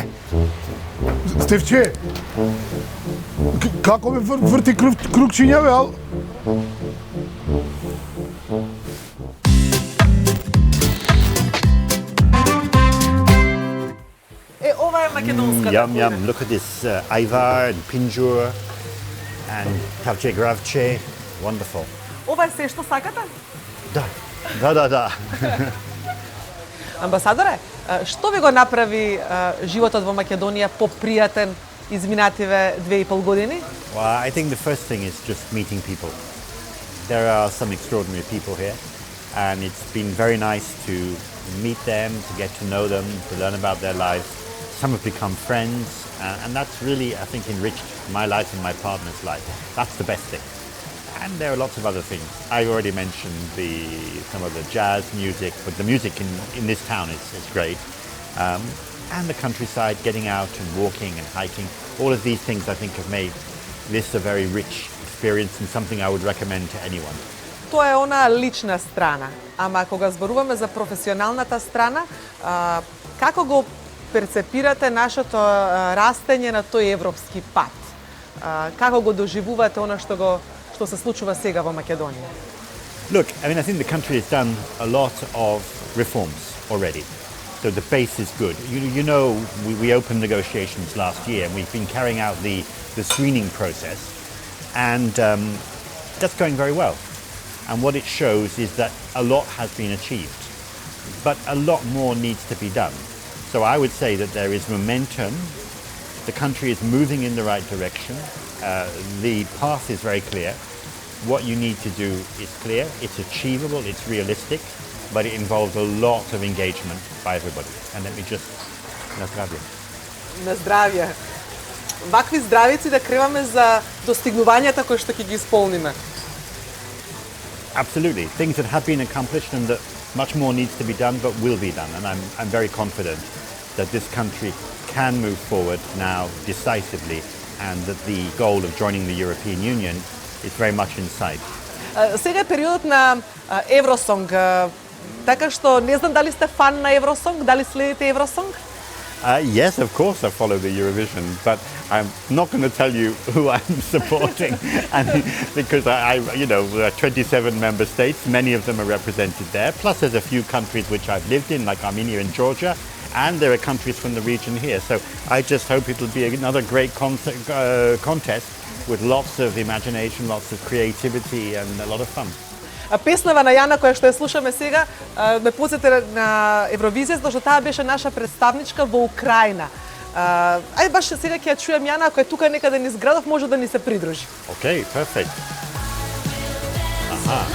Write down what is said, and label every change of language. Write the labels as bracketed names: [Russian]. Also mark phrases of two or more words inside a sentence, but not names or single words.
[Macedonian] Стевче, како ме врти кругчиња, бе, ал? Ова е македонската. [English] Yum. Look at this ajvar and pinjur and [Macedonian] кавче гравче. [English] Wonderful. [Macedonian] Ова е се што сакате? Da. Амбасадоре, што ви го направи животот во Македонија попријатен изминативе 2,5 години? [English] Well, I think the first thing is just meeting people. There are some extraordinary people here, and it's been very nice to meet them, to get to know them, to learn about their lives. Some have become friends, and that's really, I think, enriched my life and my partner's life. That's the best thing. And there are lots of other things. I already mentioned some of the jazz music, but the music in this town is great. and the countryside, getting out and walking and hiking. All of these things I think have made this a very rich experience and something I would recommend to anyone. [Macedonian] Тоа е она лична страна. Ама кога зборуваме за професионалната страна, како го перцепирате нашето растење на тој европски пат? Како го доживувате она што се случува сега во Македонија? [English] Look, I mean, I think the country has done a lot of reforms already. So the base is good. You know, we opened negotiations last year and we've been carrying out the screening process, and that's going very well. And what it shows is that a lot has been achieved, but a lot more needs to be done. So I would say that there is momentum. The country is moving in the right direction. The path is very clear. What you need to do is clear. It's achievable, it's realistic, but it involves a lot of engagement by everybody. And let me just... [Macedonian] На здравје. На здравје. Вакви здравици да креваме за достигнувањата кои што ќе ги исполниме. [English] Absolutely. Things that have been accomplished and that much more needs to be done, but will be done. And I'm very confident that this country can move forward now decisively, and that the goal of joining the European Union is very much in sight. [Macedonian] Сега е периодот на Евросонг, така што не знам дали сте фан на Евросонг, дали следите Евросонг? [English] Yes, of course I follow the Eurovision, but I'm not going to tell you who I'm supporting, and because you know, there are 27 member states, many of them are represented there, plus there's a few countries which I've lived in, like Armenia and Georgia, and there are countries from the region here. So I just hope it'll be another great contest with lots of imagination, lots of creativity and a lot of fun. [Macedonian] Песнава на Јана која што ја слушаме сега ме посети на Евровизија, затоа што таа беше наша представничка во Украина. Ајде баш сега ќе ја чуем Јана, ако е тука некаде низ градов, може да ни се придружи. [English] Okay, perfect. Аха.